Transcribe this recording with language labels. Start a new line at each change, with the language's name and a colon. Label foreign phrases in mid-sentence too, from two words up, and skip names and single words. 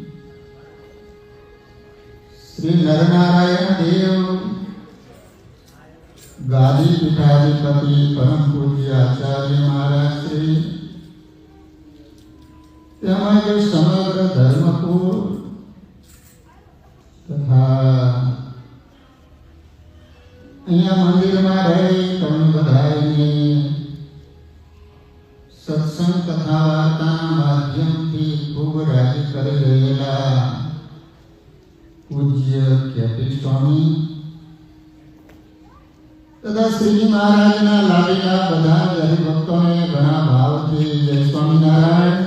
Gujarati: श्री नरनारायण देव ગાદી પીઠાધિપતિ પરમ પૂજ્ય આચાર્ય મહારાજ શ્રી તેમજ સમગ્ર ધર્મપુર તથા અહીંયા મંદિરમાં રહી તમે બધાની સત્સંગ તથા વાર્તાના માધ્યમથી ખૂબ રાજી કરી રહેલા પૂજ્ય કેપી સ્વામી તથા શ્રીજી મહારાજના લાડીલા બધા હરિભક્તોને ઘણા ભાવથી જય સ્વામિનારાયણ.